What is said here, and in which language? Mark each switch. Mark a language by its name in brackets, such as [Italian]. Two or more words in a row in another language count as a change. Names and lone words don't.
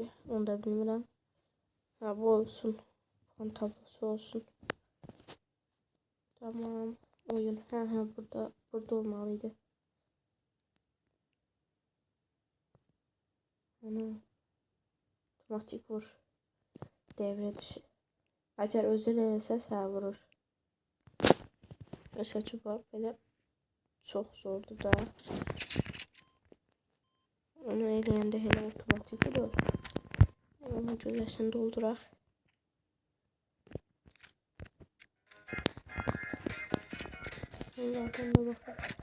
[Azerbaijani] Onu da bilmirəm. Ha, bu olsun. Fan tablosu olsun. [Turkish] Tamam. Oyun. Ha burada olmalıydı. Ana. Otomatik vur. Devre dışı. [Azerbaijani] Əgər özü eləsə sənə vurur. Məsələn, bax belə çox zordur da. Onu eləyəndə elə otomatik vurur. Ona görəsini dolduraq. Onlardan da baxaq.